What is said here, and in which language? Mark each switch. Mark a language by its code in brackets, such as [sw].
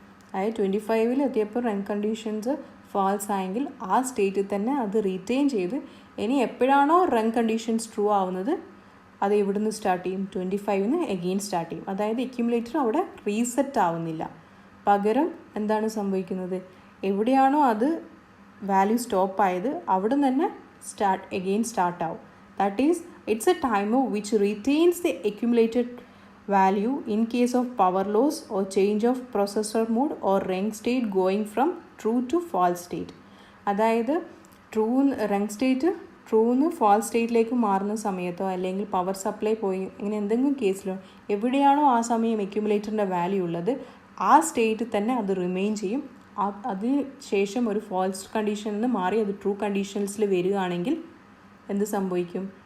[ml] അതായത് 25 എത്തിയപ്പോൾ run conditions false ആയെങ്കിൽ ആ സ്റ്റേറ്റിൽ തന്നെ അത് റീറ്റെയിൻ ചെയ്ത് ഇനി എപ്പോഴാണോ റൺ കണ്ടീഷൻസ് ട്രൂ ആവുന്നത് അത് എവിടുന്ന് സ്റ്റാർട്ട് ചെയ്യും? 25 എഗെയിൻ സ്റ്റാർട്ട് ചെയ്യും. അതായത് അക്യുമുലേറ്റർ അവിടെ റീസെറ്റ് ആവുന്നില്ല, പകരം എന്താണ് സംഭവിക്കുന്നത്, എവിടെയാണോ അത് വാല്യൂ സ്റ്റോപ്പ് ആയത് അവിടെ തന്നെ എഗെയിൻ സ്റ്റാർട്ട് ആവും. [en] That is its a timer which retains the accumulated value in case of power loss or change of processor mode or rung state going from true to false state. [ml] അതായത് wrung state ട്രൂന്ന് false സ്റ്റേറ്റിലേക്ക് മാറുന്ന സമയത്തോ അല്ലെങ്കിൽ power supply പോയി ഇങ്ങനെ എന്തെങ്കിലും കേസിലോ എവിടെയാണോ ആ സമയം അക്യുമുലേറ്ററിൻ്റെ വാല്യൂ ഉള്ളത് ആ സ്റ്റേറ്റിൽ തന്നെ അത് റിമെയിൻ ചെയ്യും. അതിന് ശേഷം ഒരു ഫാൾസ് കണ്ടീഷനിൽ നിന്ന് മാറി അത് ട്രൂ കണ്ടീഷൻസിൽ വരികയാണെങ്കിൽ എന്ത് സംഭവിക്കും?